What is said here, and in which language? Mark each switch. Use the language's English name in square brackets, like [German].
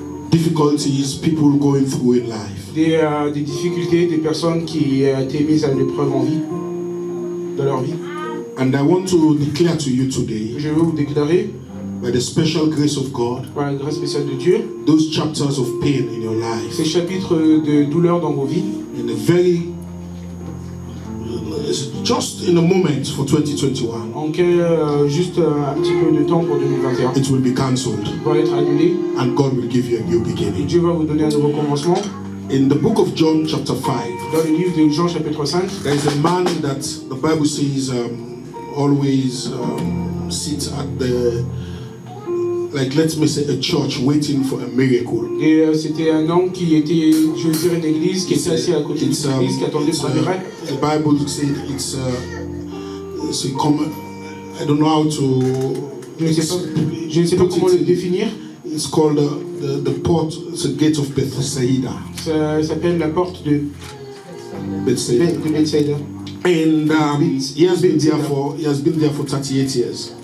[English] difficulties people going through in life. [French] des difficultés, des personnes qui ont été mises à l'épreuve en vie, dans leur vie. [English] And I want to declare to you today, [French] Je veux vous déclarer, [English] by the special grace of God, [French] par la grâce spéciale de Dieu, [English] those chapters of pain in your [French] ces [English] life, [French] chapitres de douleur dans vos vies, [English] in a very just in a moment for 2021, [French] juste un petit peu de temps pour 2021. [English] it will be cancelled [French] Va être annulé. [English] and God will give you a new beginning. [French] Dieu va vous donner un nouveau commencement. [English] In the book of John chapter 5, [French] Dans le livre de Jean chapitre 5, [English] there is a man that the Bible says always sits at the, like let me say, a church waiting for a miracle. [French] et c'était un homme qui était, je veux dire, une église qui était assis à côté de l'église, qui attendait pour un miracle. [English] The Bible says it's a common, I don't know how to, [French] Je ne sais pas comment le définir. [English] it's called the port, it's a gate of Bethsaida. [French] Ça s'appelle la porte de Bethsaida. Bethsaida. [English] And he has been there for 38 years.